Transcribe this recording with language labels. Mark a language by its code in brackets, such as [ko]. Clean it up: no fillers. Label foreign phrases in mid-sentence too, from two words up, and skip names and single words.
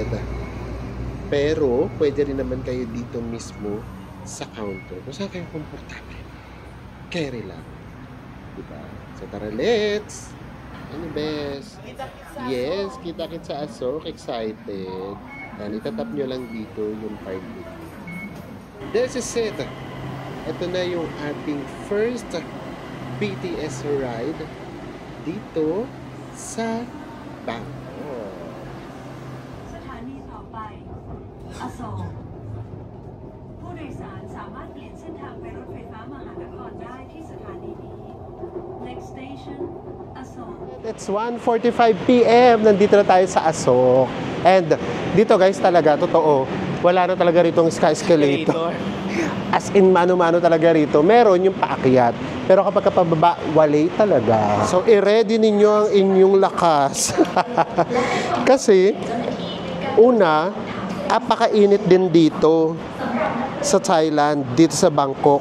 [tl] Pero, pwede rin naman kayo dito mismo sa counter. Kung saan kayo komportable. Carry lang. Diba? So, tara, let's! Ano best? Yes, kita-kit sa Asok. Excited. Yan, itatap nyo lang dito yung card dito. [en] This is it. [tl] Ito na yung ating [en] first BTS ride [tl] dito sa Bangkok. [th] สถานีต่อไปอโศกผู้โดยสารสามารถเปลี่ยนเส้นทางไปรถไฟฟ้ามหานครได้ที่สถานีนี้ [en] Next station [th] อโศก [en] It's 1:45 PM. [tl] Nandito na tayo sa Asok. And dito guys talaga, totoo, wala na talaga ritong escalator. [en] As in, [tl] mano-mano talaga rito. Meron yung paakyat. Pero kapag kapababa, walay talaga. So, i-ready ninyo ang inyong lakas. Kasi, una, apakainit din dito sa Thailand, dito sa Bangkok.